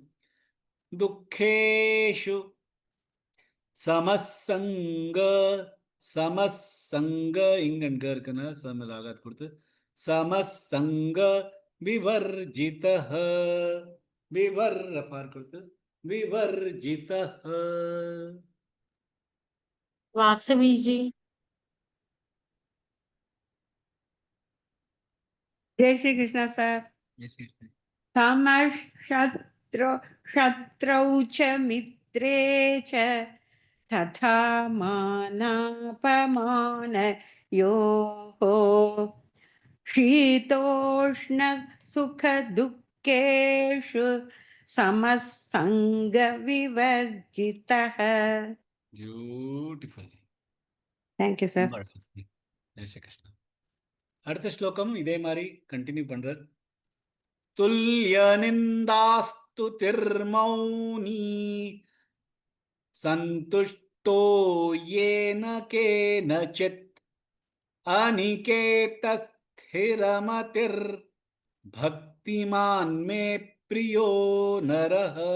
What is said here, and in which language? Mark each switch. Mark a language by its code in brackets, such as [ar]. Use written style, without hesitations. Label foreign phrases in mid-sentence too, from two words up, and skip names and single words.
[ta] துக்கேஷு சமசங்க சமசங்க இங்க இருக்குன்னா சமராகாத் கொடுத்து சமசங்க விவர்ஜிதஹ விவர் ரஃபார் கொடுத்து விவர்ஜிதஹ. [hi] वासवी जी। जय श्री कृष्ण सर। [sa] समशत्रौ शत्रौ च मित्रे च तथा मानापमानयोः शीतोष्ण सुख दुःखेषु समसंगविवर्जितः। [en] பியூட்டிஃபுல். thank you sir. [hi] जय श्री कृष्णा. [ta] அடுத்த ஸ்லோகம் இதே மாதிரி கண்டினியூ பண்றார். [sa] तुल्य निन्दास्तु तिर्मौनी सन्तुष्टो येन केनचित् अनिकेतस्थिरमतिर् भक्तिमान् मे प्रियो नरः.